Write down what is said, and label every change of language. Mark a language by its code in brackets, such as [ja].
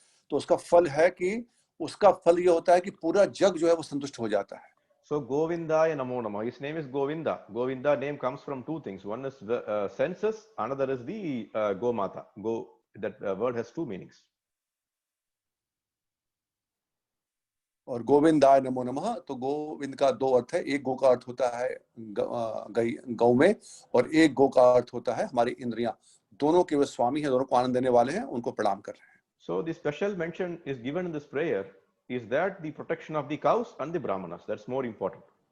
[hi] तो उसका फल है कि उसका फल ये होता है कि पूरा जग जो है वो संतुष्ट हो जाता है। [en] So Govindaya Namo Namah. His name is Govinda. Govinda name comes from two things. One is the census, another is the Gomata. Go, that word has two meanings. [hi] और गोविंदाय नमो नमः, तो गोविंद का दो अर्थ है। एक गो का अर्थ होता है गौ में, और एक गो का अर्थ होता है हमारी इंद्रियां। दोनों के वे स्वामी हैं, दोनों को आनंद देने वाले हैं, उनको प्रणाम कर रहे हैं। [en] So the special mention is given in this prayer is that the protection of the cows and the brahmanas. That's more important.